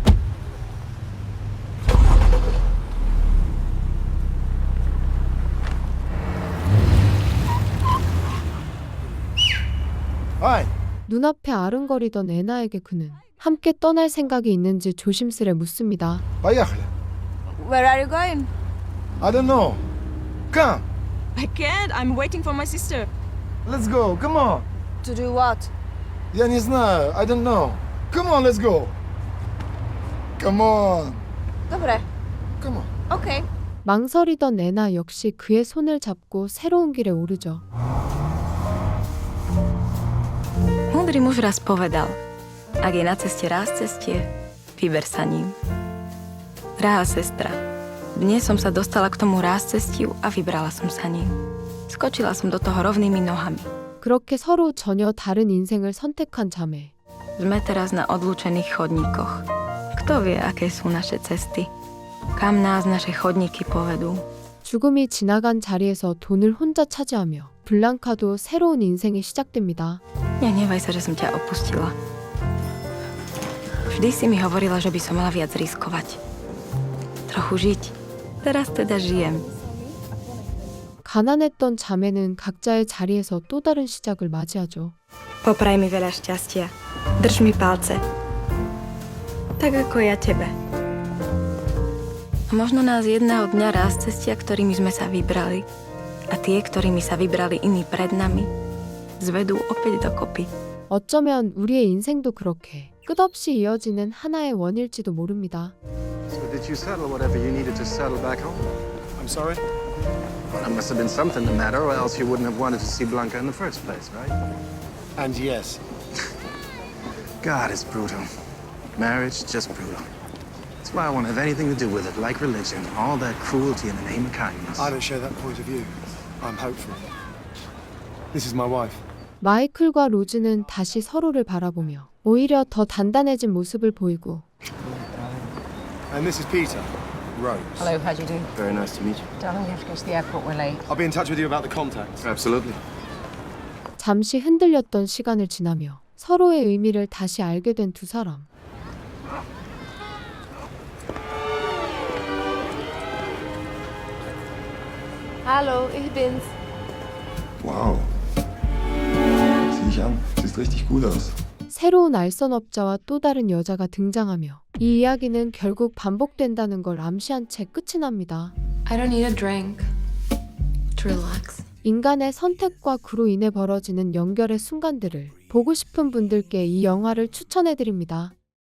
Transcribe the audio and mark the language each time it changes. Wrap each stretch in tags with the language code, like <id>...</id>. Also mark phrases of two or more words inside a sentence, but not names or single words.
<ko>Ай! 눈앞에 아른거리던 애나에게 그는 함께 떠날 생각이 있는지 조심스레 묻습니다.</ko> <ru>Поехали.</ru> <en>Where are you going? I don't know. Come. I can't. I'm waiting for my sister. Let's go. Come on. To do what?</en> <ru>Я не знаю.</ru> <en>I don't know. Come on, let's go. Come on.</en> <uk>Добре.</uk> <en>Come on. Okay.</en> <ko>망설이던 애나 역시 그의 손을 잡고 새로운 길에 오르죠.</ko> <sk>Múdry muž raz povedal, ak je na ceste ráz cestie, vyber sa ním. Drahá sestra, dnes som sa dostala k tomu ráz cestiu a vybrala som sa ním. Skočila som do toho rovnými nohami.</sk> <ko>그렇게 서로 전혀 다른 인생을 선택한 자매.</ko> <sk>Sme teraz na odlúčených chodníkoch. Kto vie, aké sú naše cesty? Kam nás naše chodníky povedú?</sk> <ko>죽음이 지나간 자리에서 돈을 혼자 차지하며 블랑카도 새로운 인생이 시작됩니다.</ko> <sk>Nehnevaj sa, že som ťa opustila. Vždy si mi hovorila, že by som mala viac riskovať. Trochu žiť. Teraz teda žijem.</sk> <ko>가난했던 자매는 각자의 자리에서 또 다른 시작을 맞이하죠.</ko> <sk>Popraj mi veľa šťastia. Drž mi palce. Tak ako ja tebe. A možno nás jedného dňa raz cestia, ktorými sme sa vybrali, a tie, ktorými sa vybrali iní pred nami, zvedú opäť dokopy.</sk> <ko>어쩌면 우리의 인생도 그렇게 끝없이 이어지는 하나의 원일지도 모릅니다.</ko> <en>So did you settle whatever you needed to settle back home? I'm sorry? Well, there must have been something the matter, or else you wouldn't have wanted to see Blanca in the first place, right? And yes. God, it's brutal. Marriage, just brutal. That's why I won't have anything to do with it, like religion. All that cruelty in the name of kindness. I don't share that point of view. I'm hopeful. This is my wife.</en> <ko>마이클과 로즈는 다시 서로를 바라보며 오히려 더 단단해진 모습을 보이고</ko> <en>And this is Peter. Rose. Hello, how do you do? Very nice to meet you. Darling, we have to go to the airport, we're late. I'll be in touch with you about the contacts. Absolutely.</en> <ko>잠시 흔들렸던 시간을 지나며 서로의 의미를 다시 알게 된 두 사람.</ko> <de>Hallo, ich bin's. Wow. Sieh dich an. Siehst richtig gut aus.</de> <ko>새로운 알선업자와 또 다른 여자가 등장하며 이 이야기는 결국 반복된다는 걸 암시한 채 끝이 납니다.</ko> <en>I don't need a drink. To relax.</en> <ko>인간의 선택과 그로 인해 벌어지는 연결의 순간들을 보고 싶은 분들께 이 영화를 추천해드립니다.</ko>